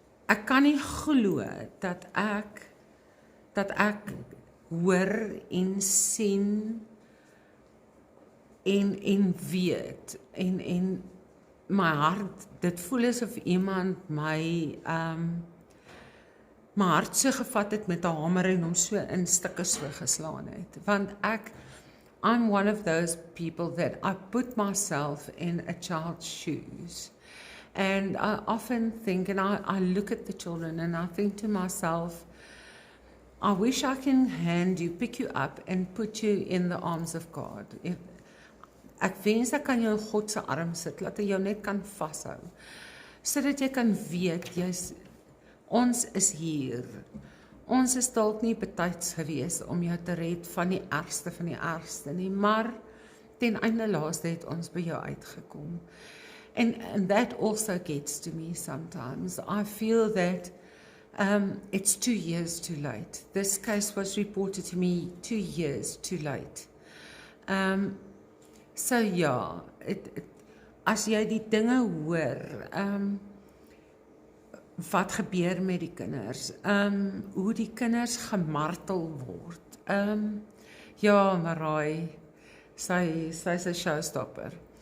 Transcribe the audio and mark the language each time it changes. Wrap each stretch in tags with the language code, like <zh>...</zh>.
<af>Ek kan nie glo dat ek hoor en sien en weet en my hart, dit voel asof iemand my hart so gevat het met 'n hamer en hom so in stukke so geslaan het. Want</af> <en>I'm one of those people that I put myself in a child's shoes. And I often think, and I look at the children and I think to myself, I wish I can pick you up and put you in the arms of God.</en> <af>Ek wens ek kan jou in God se arm sit, laat hy jou net kan vashou, sodat jy kan weet, ons is hier. Ons is dalk nie betyds gewees om jou te red van die ergste nie, maar ten einde laaste het ons by jou uitgekom.</af> <en>And that also gets to me sometimes. I feel that it's 2 years too late. This case was reported to me 2 years too late.</en> <af>So ja, as jy die dinge hoor, wat gebeur met die kinders, hoe die kinders gemartel word. Ja, Maraai, sy's 'n showstopper.</af>